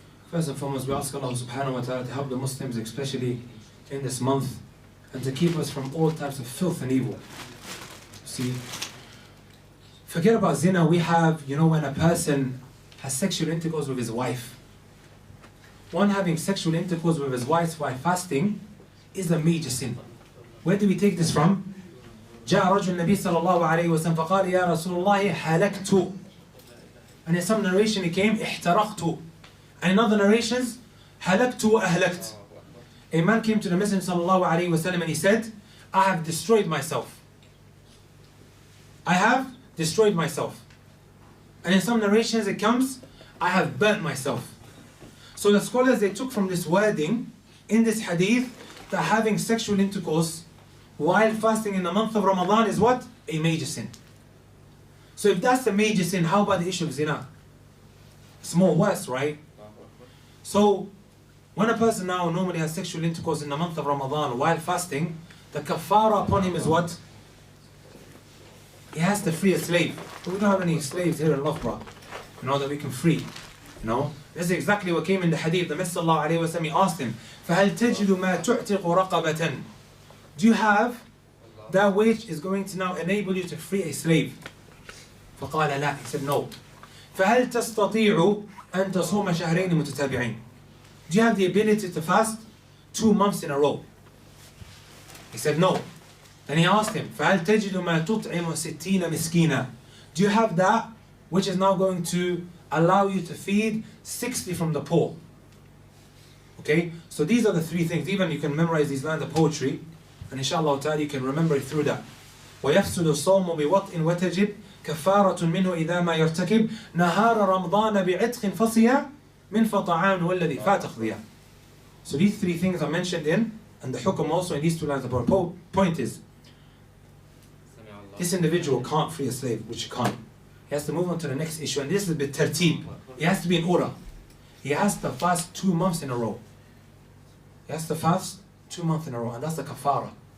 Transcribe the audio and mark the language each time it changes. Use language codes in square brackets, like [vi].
[en] First and foremost, we ask Allah subhanahu wa ta'ala to help the Muslims, especially in this month, and to keep us from all types of filth and evil. See, forget about zina. We have, when a person has sexual intercourse with his wife. One having sexual intercourse with his wife while fasting is a major sin. Where do we take this from? [ar] جاء رجل النبي صلى الله عليه وسلم فقال يا رسول الله حلقت. [en] And in some narration it came احترقت. And in other narrations [ar] حلقت وأهلكت. [en] A man came to the Messenger صلى الله عليه وسلم and he said, I have destroyed myself. I have destroyed myself. And in some narrations it comes, I have burnt myself. So the scholars, they took from this wording in this hadith that having sexual intercourse while fasting in the month of Ramadan is what? A major sin. So if that's a major sin, how about the issue of zina? It's more worse, right? So when a person now normally has sexual intercourse in the month of Ramadan while fasting, the kafara upon him is what? He has to free a slave. But we don't have any slaves here in Loughborough, that we can free. This is exactly what came in the hadith. The Messenger sallallahu alayhi wa sallam, he asked him, [ar] فَهَلْ تَجِدُ مَا تُعْتِقُ رَقَبَةً? [en] Do you have that which is going to now enable you to free a slave? [ar] فقال لا. [en] He said no. [ar] فهل تستطيع أن تصوم شهرين متتابعين? [en] Do you have the ability to fast 2 months in a row? He said no. Then he asked him, [ar] فهل تجد ما تطعم 60 مسكينا? [en] Do you have that which is now going to allow you to feed 60 from the poor? Okay, so these are the 3 things. Even you can memorize these lines of poetry, and inshallah ta'ala you can remember it through that. [ar] ويفسد الصوم بوطء وتجب كفارة منه إذا ما يرتكب نهار رمضان بعتق فصيا من فطعام والذي فات قضيا. [en] So these 3 things are mentioned in, and the hukum also in these 2 lines. The point is, this individual can't free a slave, which he can't. He has to move on to the next issue, and this is the tartib. He has to be in order. He has to fast 2 months in a row. He has to fast 2 months in a row, and that's the kafara.